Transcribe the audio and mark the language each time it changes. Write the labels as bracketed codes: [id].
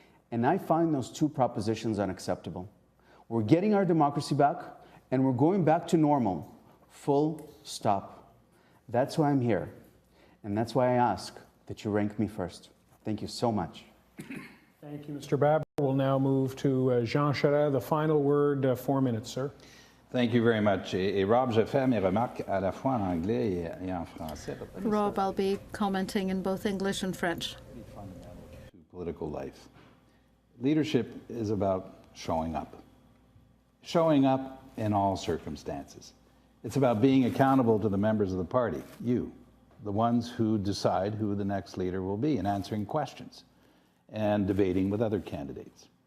[en] And I find those two propositions unacceptable. We're getting our democracy back, and we're going back to normal, full stop. That's why I'm here, and that's why I ask that you rank me first. Thank you so much. Thank you, Mr. Baber. We'll now move to Jean Charest. The final word, 4 minutes, sir. Thank you very much. [fr] Et Rob, je fais mes remarques à la fois en anglais et en français. [en] Rob, I'll be commenting in both English and French. To political life. Leadership is about showing up. Showing up in all circumstances. It's about being accountable to the members of the party, you, the ones who decide who the next leader will be, and answering questions and debating with other candidates.